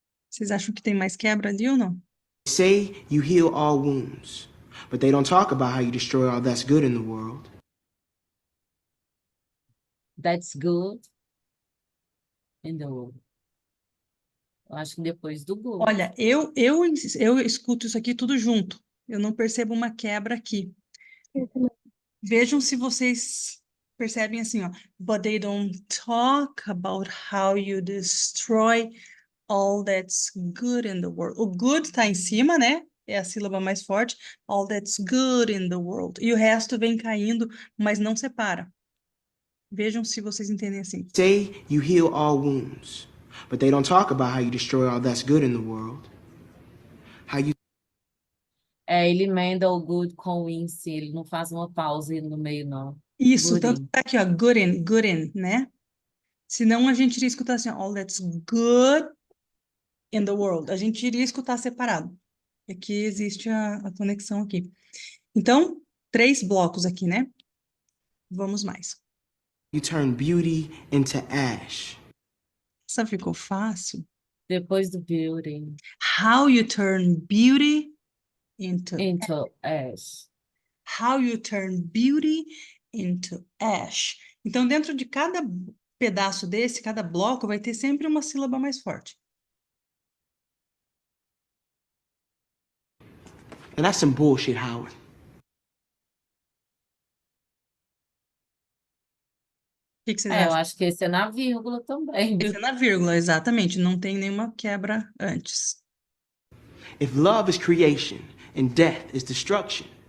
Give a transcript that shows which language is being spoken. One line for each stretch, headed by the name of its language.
Portuguese: Vocês acham que tem mais quebra ali ou não?
English: They say you heal all wounds. But they don't talk about how you destroy all that's good in the world. That's good. And the world.
Portuguese: Eu acho que depois do good. Olha, eu escuto isso aqui tudo junto. Eu não percebo uma quebra aqui. Eu também. Vejam se vocês percebem assim, ó.
English: But they don't talk about how you destroy all that's good in the world.
Portuguese: O good tá em cima, né? É a sílaba mais forte.
English: All that's good in the world.
Portuguese: E o resto vem caindo, mas não separa. Vejam se vocês entendem assim.
English: Say you heal all wounds, but they don't talk about how you destroy all that's good in the world. How you
Portuguese: Ele emenda o good com o in, sim, ele não faz uma pausa aí no meio, não. Isso,
English: Good
Portuguese: tanto
English: in.
Portuguese: tá aqui, ó, good in, né? Senão a gente iria escutar assim, ó,
English: all that's good in the world.
Portuguese: A gente iria escutar separado. Aqui existe a conexão aqui. Então, 3 blocos aqui, né? Vamos mais.
English: turn beauty into ash.
Portuguese: Essa ficou fácil. Depois do building,
English: How you turn beauty into into ash. how you turn beauty into ash.
Portuguese: Então, dentro de cada pedaço desse, cada bloco, vai ter sempre uma sílaba mais forte.
English: And that's some bullshit, Howard.
Portuguese: O que que vocês Eu acho que esse é na vírgula também, Esse viu? é na vírgula, exatamente. Não tem nenhuma quebra antes.
English: If love is creation and death is destruction,